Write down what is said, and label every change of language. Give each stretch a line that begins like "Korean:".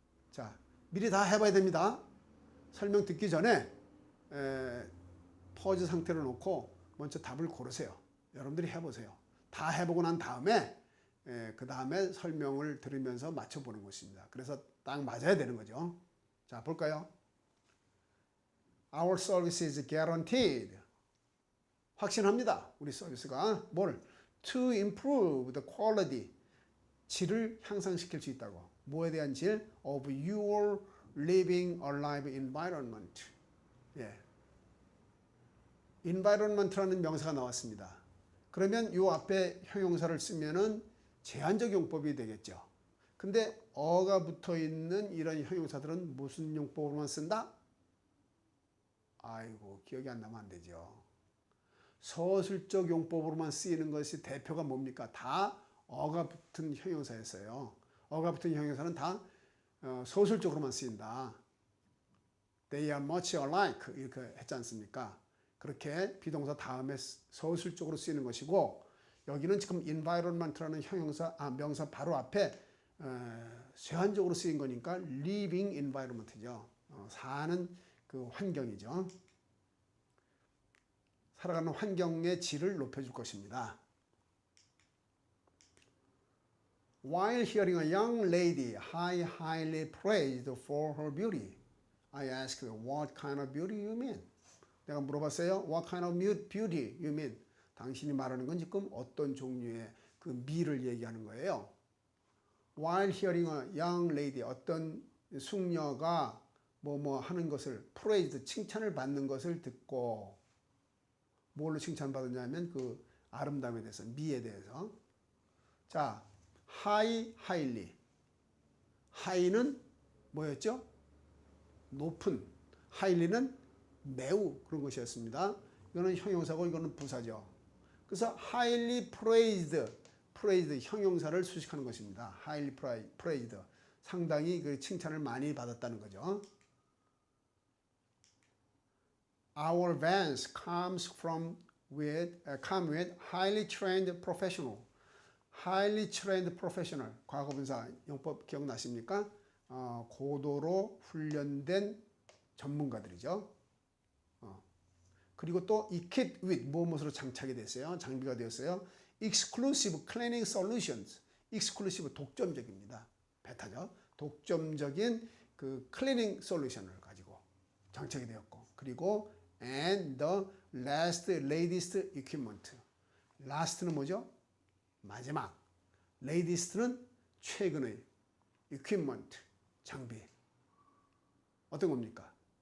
Korean: 자, 미리 다 해봐야 됩니다. 설명 듣기 전에 퍼즈 상태로 놓고 먼저 답을 고르세요. 여러분들이 해보세요. 다 해보고 난 다음에 그 다음에 설명을 들으면서 맞춰보는 것입니다. 그래서 딱 맞아야 되는 거죠. 자, 볼까요?
English: Our service is guaranteed.
Korean: 확신합니다. 우리 서비스가 뭘?
English: To improve the quality.
Korean: 질을 향상시킬 수 있다고. 뭐에 대한 질?
English: Of your living alive environment. 예.
Korean: environment라는 명사가 나왔습니다. 그러면 이 앞에 형용사를 쓰면은 제한적 용법이 되겠죠. 근데 어가 붙어 있는 이런 형용사들은 무슨 용법으로만 쓴다? 아이고, 기억이 안 나면 안 되죠. 서술적 용법으로만 쓰이는 것이 대표가 뭡니까? 다 어가 붙은 형용사였어요. 어가 붙은 형용사는 다 서술적으로만 쓰인다.
English: They are much alike
Korean: 이렇게 했지 않습니까? 그렇게 비동사 다음에 서술적으로 쓰이는 것이고, 여기는 지금 environment라는 형용사, 명사 바로 앞에 제한적으로 쓰인 거니까 living environment죠. 사는 그 환경이죠. 살아가는 환경의 질을 높여줄 것입니다.
English: While hearing a young lady highly praised for her beauty, I asked what kind of beauty you mean?
Korean: 내가 물어봤어요.
English: What kind of beauty you mean?
Korean: 당신이 말하는 건 지금 어떤 종류의 그 미를 얘기하는 거예요.
English: While hearing a young lady,
Korean: 어떤 숙녀가 뭐뭐 하는 것을 praised, 칭찬을 받는 것을 듣고, 뭘로 칭찬받았냐면 그 아름다움에 대해서, 미에 대해서. 자, highly. high는 뭐였죠? 높은. highly는 매우 그런 것이었습니다. 이거는 형용사고 이거는 부사죠. 그래서
English: highly praised
Korean: 형용사를 수식하는 것입니다.
English: highly praised.
Korean: 상당히 그 칭찬을 많이 받았다는 거죠.
English: Our vans come with highly trained professional. highly trained professional.
Korean: 과거분사 용법 기억나십니까? 고도로 훈련된 전문가들이죠. 그리고 또 equipped with 무엇으로 장착이 됐어요? 장비가 되었어요.
English: exclusive cleaning solutions.
Korean: exclusive 독점적입니다. 베타죠. 독점적인 그 클리닝 솔루션을 가지고 장착이 되었고, 그리고
English: and the latest equipment.
Korean: last는 뭐죠? 마지막. latest는 최근의 equipment, 장비. 어떤 겁니까?